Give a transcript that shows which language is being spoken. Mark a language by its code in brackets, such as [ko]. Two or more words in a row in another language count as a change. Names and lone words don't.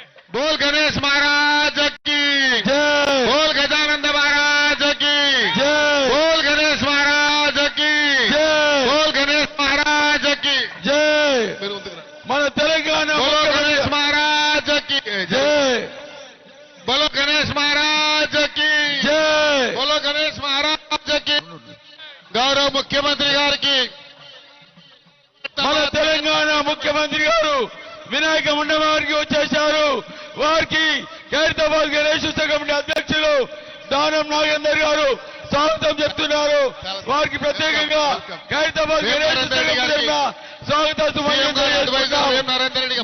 [hi] बोल गणेश महाराज की जय बोल गजानंद महाराज की जय बोल गणेश महाराज की जय बोल गणेश महाराज की [te] जय మన తెలంగాణ [hi] बोलो गणेश महाराज की जय बोलो गणेश महाराज की जय बोलो गणेश महाराज की [te] గౌరవ ముఖ్యమంత్రి గారికి మన తెలంగాణ ముఖ్యమంత్రి గారు వినాయక మండపానికి వచ్చేశారు. వారికి ఖైరతాబాద్ గణేష్ ఉత్సవ కమిటీ అధ్యక్షులు దానం నాగేందర్ గారు స్వాగతం చెప్తున్నారు. వారికి ప్రత్యేకంగా ఖైరతాబాద్ గణేష్ ఉత్సవ కమిటీ స్వాగత సుమన్యం తెలియజేస్తున్నాం.